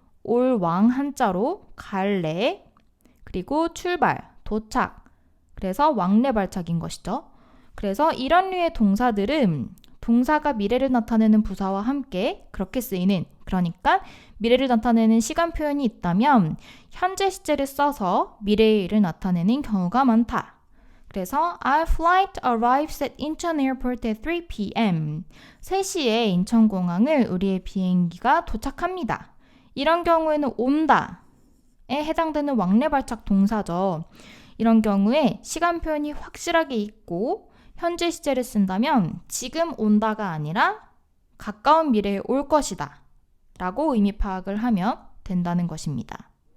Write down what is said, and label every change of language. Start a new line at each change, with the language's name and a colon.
Korean: 올 왕 한자로 갈래 그리고 출발, 도착 그래서 왕래 발착인 것이죠. 그래서 이런 류의 동사들은 동사가 미래를 나타내는 부사와 함께 그렇게 쓰이는 그러니까 미래를 나타내는 시간 표현이 있다면 현재 시제를 써서 미래의 일을 나타내는 경우가 많다. 그래서
English: Our flight arrives at Incheon Airport at 3 p.m.
Korean: 3시에 인천공항을 우리의 비행기가 도착합니다. 이런 경우에는 온다에 해당되는 왕래 발착 동사죠. 이런 경우에 시간 표현이 확실하게 있고 현재 시제를 쓴다면 지금 온다가 아니라 가까운 미래에 올 것이다 라고 의미 파악을 하면 된다는 것입니다.